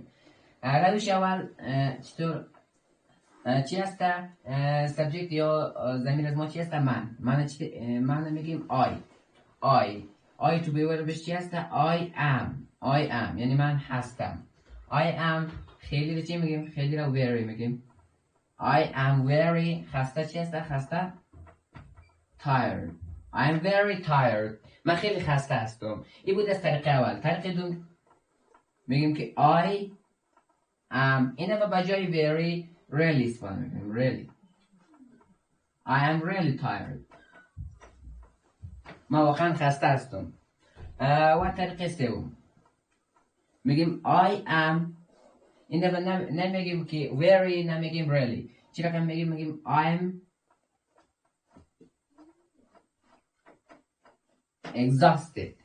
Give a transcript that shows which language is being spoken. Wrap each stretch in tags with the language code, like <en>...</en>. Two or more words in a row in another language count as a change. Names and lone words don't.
<fa>روش اول چطور چی هست؟ سابجکت یا ضمیر از ما چی هست؟ من میگیم I تو به بهش چی هست؟</fa> <en>I am</en> <fa>یعنی من هستم.</fa> <en>I am</en> <fa>خیلی رو چی میگیم؟ خیلی رو very میگیم.</fa> <en>I am very</en> <fa>خسته چی هست؟</fa> <en>خسته tired. I am very tired.</en> <fa>من خیلی خسته هستم. این بود از طریق اول. طریق دوم میگیم که</fa> <en>I am</en> <fa>اینا با جای</fa> <en>very really</en> <fa>استفاده میکنیم.</fa> <en>Really I am really tired.</en> <fa>من واقعا خسته هستم. و طریق سوم میگیم</fa> <en>I am</en> <fa>اینا نمیگیم که very نمیگیم really. چی رقم میگیم</fa> <en>I am exhausted.</en>